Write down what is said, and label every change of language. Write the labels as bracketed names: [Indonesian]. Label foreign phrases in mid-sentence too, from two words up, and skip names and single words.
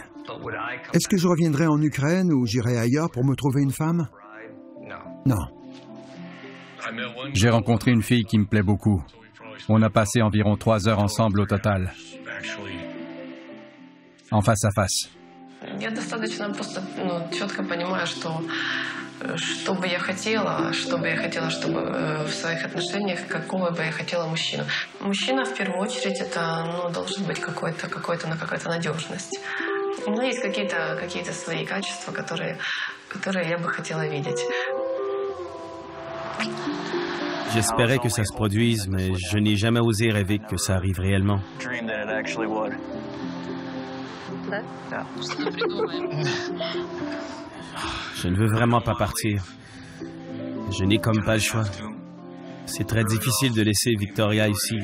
[French] Est-ce que je reviendrai en Ukraine ou j'irai ailleurs pour me trouver une femme? Non. J'ai rencontré une fille qui me plaît beaucoup. On a passé environ 3 heures ensemble au total. En face à face. [Russian] Я достаточно просто четко понимаю, что бы я хотела, чтобы в своих отношениях, какого бы я хотела мужчину. Мужчина, в первую очередь, это должен быть какая-то надежность. У меня есть какие-то свои качества, которые я бы хотела видеть. [French] J'espérais que ça se produise, mais je n'ai jamais osé rêver que ça arrive réellement. Je ne veux vraiment pas partir. Je n'ai comme pas le choix. C'est très difficile de laisser Victoria ici.